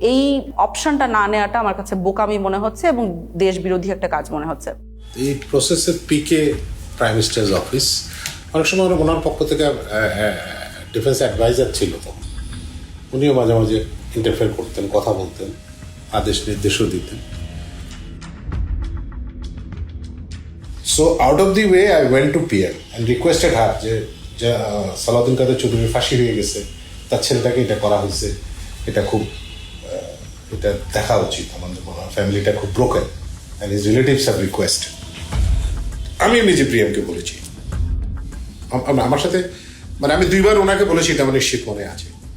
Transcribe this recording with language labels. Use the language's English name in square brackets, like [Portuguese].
[Bangla] এই অপশনটা না নেওয়াটা আমার কাছে বোকামি মনে হচ্ছে এবং দেশ বিরোধী একটা কাজ মনে হচ্ছে। এই প্রসেসের পিকে প্রাইম মিনিস্টার্স অফিস, অনেক সময় ওনার পক্ষ থেকে ডিফেন্স অ্যাডভাইজার ছিল, তো উনিও মাঝে মাঝে ইন্টারফেয়ার করতেন, কথা বলতেন, আদেশ নির্দেশও দিতেন। [English] So out of the way I went to PM and requested her [Bangla] যে সালাউদ্দিন কাদের চৌধুরীর ফাঁসি হয়ে গেছে, তার ছেলেটাকে এটা করা হয়েছে, এটা খুব এটা দেখা উচিত। আমাদের ফ্যামিলিটা খুব [English] Broken and his relatives have request. [Bangla] আমি নিজে প্রিয়ামকে বলেছি, আমার সাথে মানে আমি 2 বার ওনাকে বলেছি, এটা আমার নিশ্চিত মনে আছে।